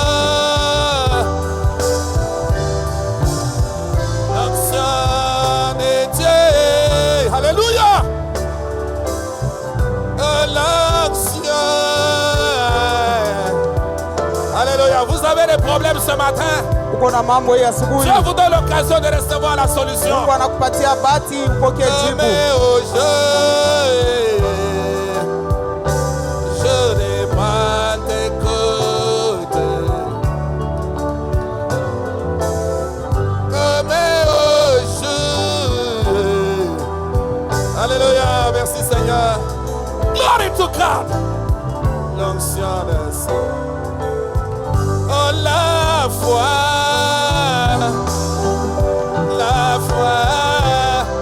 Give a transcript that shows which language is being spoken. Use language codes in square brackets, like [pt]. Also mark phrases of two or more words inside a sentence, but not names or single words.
[fr] L'onction de Dieu. Alléluia. L'onction. Alléluia. Vous avez des problèmes ce matin. [sw] Uko na mambo hii asubuhi. [fr] Dieu vous donne l'occasion de recevoir la solution. [sw] Mungu anakupatia bahati upokee jibu. [fr] Mais au jour de Pentecôte. Comme au jour. Alléluia, merci Seigneur. [en] Glory to God. [fr] L'onction de sang. Oh, la foi. La foi.